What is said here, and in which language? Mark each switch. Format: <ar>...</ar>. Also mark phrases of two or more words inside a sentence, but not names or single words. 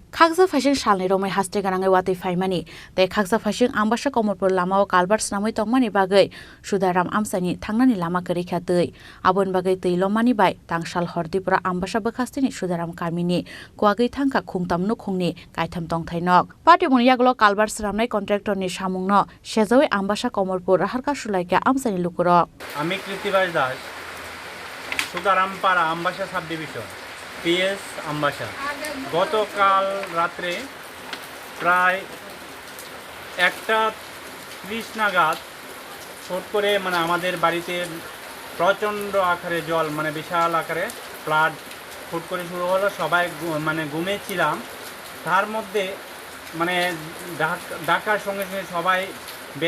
<trp>khakja phasing salni romai haste ganangai wati faimani te khakja phasing ambasa komol pol lamao kalbars namai tongmani bagai sudaram amchani thangnani lama kerikha tei abon bagai Trilomani bai tangsal hordlibora ambasa bakastini sudaram kamini kuagai thangka khungtam no khungni kaitham tong thainok party mungni yaglo kalbars ramnai contractor ni samungno sejoi ambasa komol pol কাশুলাইকা আমসানি লুকুরক</trp> <bn>আমি কৃতিবাস দাস সুদারামপাড়া আমবাসা</bn> <en>sub division</en> <bn>পিএস আমবাসা গতকাল রাত্রে প্রায় 1:30 নাগাদ ছোট করে আমাদের বাড়িতে প্রচণ্ড আকারে জল বিশাল আকারে ফ্লাড ফুট করে শুরু হলো সবাই ঘুমিয়েছিলাম তার মধ্যে ডাকার সঙ্গে সঙ্গে সবাই বের</bn>